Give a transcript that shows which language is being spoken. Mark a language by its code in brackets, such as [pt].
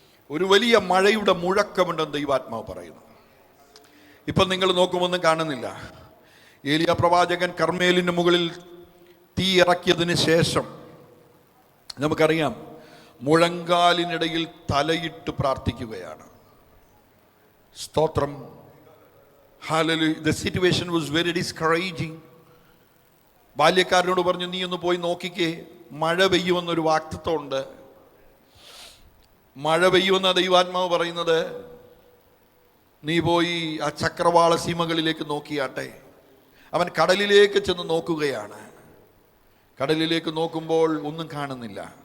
[ml] ഒരു വലിയ മഴയുടെ മുഴക്കമുണ്ടെന്ന് ദൈവാത്മാവ് പറയുന്നു. ഇപ്പം നിങ്ങൾ നോക്കുമൊന്നും കാണുന്നില്ല. ഏലിയ പ്രവാചകൻ കർമ്മേലിന് മുകളിൽ തീ ഇറക്കിയതിന് ശേഷം നമുക്കറിയാം, മുഴങ്കാലിനിടയിൽ തലയിട്ട് പ്രാർത്ഥിക്കുകയാണ്. സ്തോത്രം. Hallelujah. [en] The situation was very discouraging. [ml] ബാല്യക്കാരനോട് പറഞ്ഞു, നീ ഒന്ന് പോയി നോക്കിക്കേ, മഴ പെയ്യുമെന്നൊരു വാക്തത്വമുണ്ട്. മഴ പെയ്യുമെന്ന ദൈവാത്മാവ് പറയുന്നത്. നീ പോയി ആ ചക്രവാള സീമകളിലേക്ക് നോക്കിയാട്ടെ. അവൻ കടലിലേക്ക് ചെന്ന് നോക്കുകയാണ്. കടലിലേക്ക് നോക്കുമ്പോൾ ഒന്നും കാണുന്നില്ല.